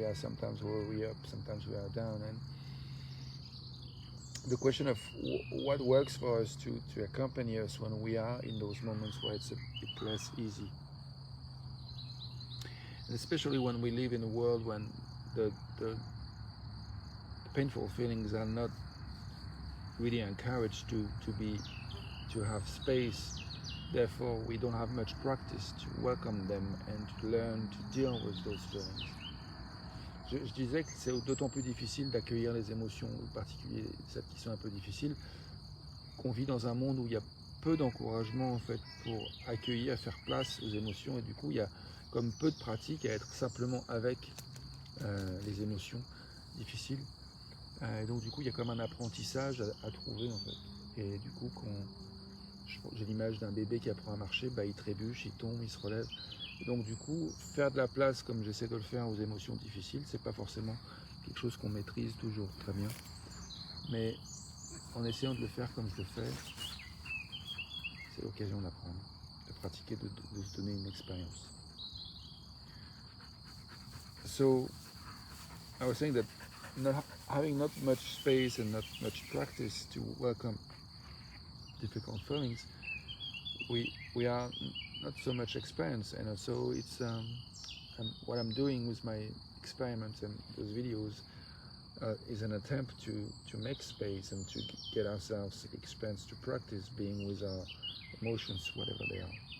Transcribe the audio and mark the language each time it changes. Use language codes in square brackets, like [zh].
[en] We are sometimes where we up, sometimes we are down, and the question of what works for us to accompany us when we are in those moments where it's a bit less easy, and especially when we live in a world when the painful feelings are not really encouraged to have space. Therefore, we don't have much practice to welcome them and to learn to deal with those feelings. [fr] Je disais que c'est d'autant plus difficile d'accueillir les émotions, en particulier celles qui sont un peu difficiles, qu'on vit dans un monde où il y a peu d'encouragement en fait pour accueillir, faire place aux émotions, et du coup il y a comme peu de pratique à être simplement avec les émotions difficiles. Et donc du coup il y a comme un apprentissage à trouver en fait. Et du coup j'ai l'image d'un bébé qui apprend à marcher, il trébuche, il tombe, il se relève. Et donc du coup, faire de la place comme j'essaie de le faire aux émotions difficiles, c'est pas forcément quelque chose qu'on maîtrise toujours très bien. Mais en essayant de le faire comme je le fais, c'est l'occasion d'apprendre, de pratiquer, de se donner une expérience. [en] So, I was saying that having not much space and not much practice to welcome difficult feelings, we are not so much experienced, and so it's what I'm doing with my experiments and those videos is an attempt to make space and to get ourselves experience, to practice being with our emotions, whatever they are.